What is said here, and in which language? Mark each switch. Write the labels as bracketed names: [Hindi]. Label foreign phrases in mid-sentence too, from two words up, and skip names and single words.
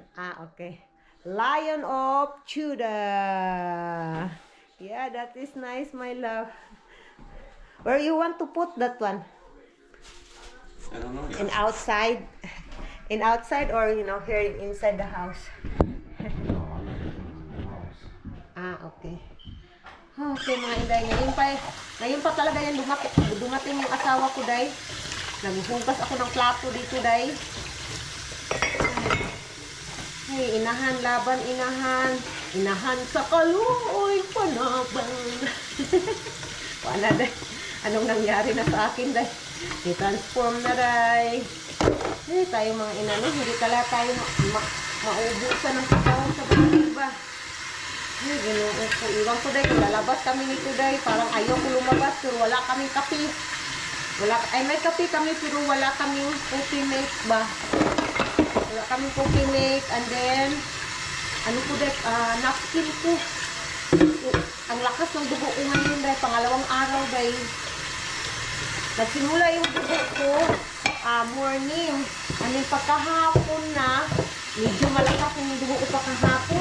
[English] Ah, okay. Lion of Judah. Yeah, that is nice, my love. Where you want to put that one? I don't know yet. In outside? In outside or, here inside the house? No, I'm not putting it in the house. [Filipino] Ah, okay. Okay, mga inday. Ngayon pa talaga yan dumating yung asawa ko, day. Naghuhugas ako ng plato dito, day. [Cebuano] Ay, inahan, laban, inahan. Inahan sa kaluoy, panaban. [Filipino] Wala, day. Anong nangyari na sa akin, day? I-transform na, day. Tayo mga inano, hindi talaga tayo maubusan ng kasawang sa bahay ba? [Cebuano] Ay, ginoo ko. [Filipino] Iwan ko, day. Lalabas kami nito, day. Parang ayaw ko lumabas, pero wala kaming kape. May kape kami, pero wala kaming [English] coffee make [Filipino] ba? Wala kaming [English] coffee make. And then, [Filipino] napkin ko. Ang lakas ng dugo ko ngayon, day. Pangalawang araw, day. Nagsimula yung dugo ko, morning. [English] And then, [Filipino] pagkahapon na, medyo malakas yung dugo ko pagkahapon.